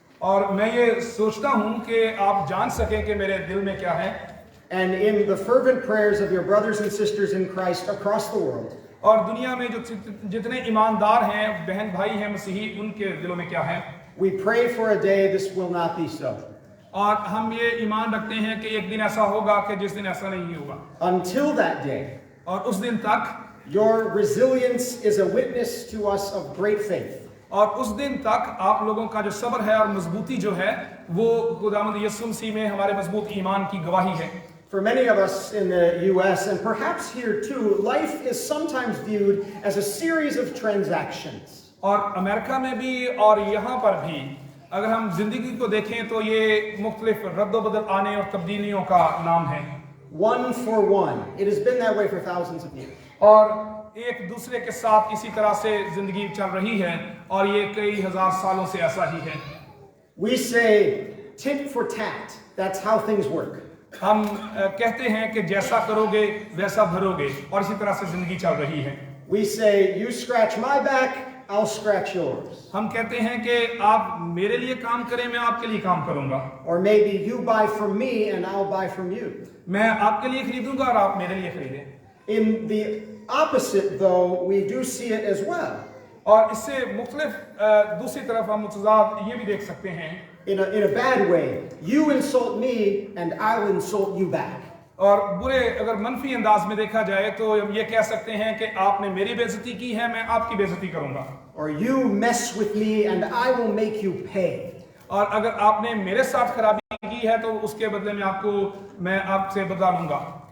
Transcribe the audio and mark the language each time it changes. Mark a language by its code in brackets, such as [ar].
[hi] और मैं ये सोचता हूँ कि आप जान सकें कि मेरे दिल में क्या है, [en] and in the fervent prayers of your brothers and sisters in Christ across the world, [hi] और दुनिया में जो जितने ईमानदार हैं, बहन भाई हैं मसीही, उनके दिलों में क्या है? [en] We pray for a day this will not be so. [hi] और हम ये ईमान रखते हैं कि एक दिन ऐसा होगा कि जिस दिन ऐसा नहीं होगा। [en] Until that day, [hi] और उस दिन तक [en] your resilience is a witness to us of great faith. [hi] और उस दिन तक आप लोगों का जो सब्र है और मजबूती जो है वो खुदावंद यीशु मसीह में हमारे मजबूत ईमान की गवाही है। [en] For many of us in the US, and perhaps here too, life is sometimes viewed as a series of transactions. [hi] और अमेरिका में भी और यहाँ पर भी अगर हम जिंदगी को देखें तो ये मुख्तलिफ रद्दोबदल आने और तब्दीलियों का नाम है। [en] One for one. It has been that way for thousands of years. [hi] और एक दूसरे के साथ इसी तरह से जिंदगी चल रही है और ये कई हजार सालों से ऐसा ही है। [en] We say tit for tat. That's how things work. [hi] हम कहते हैं कि जैसा करोगे वैसा भरोगे और इसी तरह से जिंदगी चल रही है। [en] We say you scratch my back, I'll scratch yours. [hi] हम कहते हैं कि आप मेरे लिए काम करें, मैं आपके लिए काम करूंगा। [en] Or maybe you buy from me and I'll buy from you. [hi] मैं आपके लिए खरीदूंगा और आप मेरे लिए खरीदें। [en] In the opposite, though, we do see it as well. [hi] और इससे मुख्तलिफ दूसरी तरफ हम मुतजाद ये भी देख सकते हैं [en] In a bad way. You insult me and I'll insult you back. [hi] और बुरे अगर मनफी अंदाज में देखा जाए तो हम ये कह सकते हैं कि आपने मेरी बेइज्जती की है, मैं आपकी बेइज्जती करूंगा। [en] Or you mess with me and I will make you pay. [hi] और अगर आपने मेरे साथ खराबी की है तो उसके बदले में मैं आपसे बदला लूंगा।